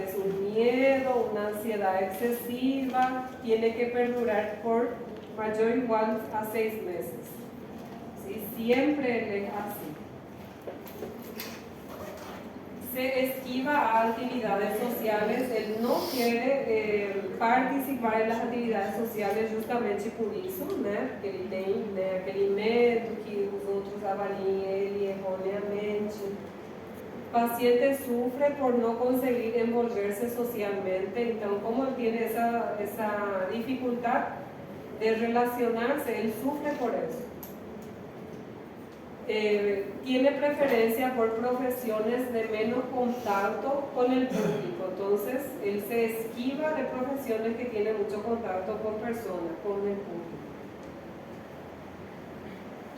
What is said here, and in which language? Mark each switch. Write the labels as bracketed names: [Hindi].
[Spanish] Es un miedo, una ansiedad excesiva, tiene que perdurar por mayor o igual a 6 meses. ¿Sí? Siempre es así. Se esquiva a actividades sociales, él no quiere participar en las actividades [Portuguese] sociais justamente por isso, né? Porque ele tem aquele medo que os outros avaliem ele erroneamente. O paciente [Spanish] sufre por no conseguir envolverse socialmente, então como él tiene esa dificultad de relacionarse, él sufre por eso. Tiene preferencia por profesiones de menos contacto con el público, entonces él se esquiva de profesiones que tienen mucho contacto con personas, con el público.